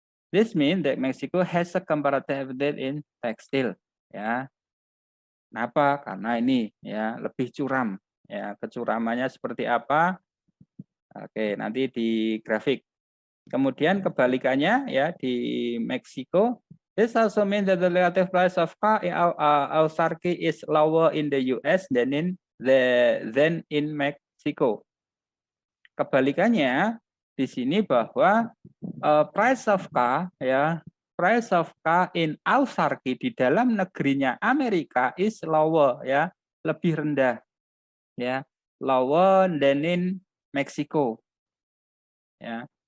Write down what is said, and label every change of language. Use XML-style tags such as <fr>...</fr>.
<en>This means that Mexico has a comparative advantage in textile.</en> <id>Ya, kenapa? Karena ini ya lebih curam. Ya, kecuramannya seperti apa? Oke, nanti di grafik. Kemudian kebalikannya ya di Meksiko,</id> <en>this also means that the relative price of car in autarky is lower in the US than in Mexico.</en> <id>Kebalikannya di sini bahwa</id> <en>price of car</en> <id>ya,</id> <en>price of car in autarky</en> <id>di dalam negerinya Amerika</id> <en>is lower</en> <id>ya, lebih rendah ya,</id> <en>lower than in Mexico.</en> <id>Ya.</id>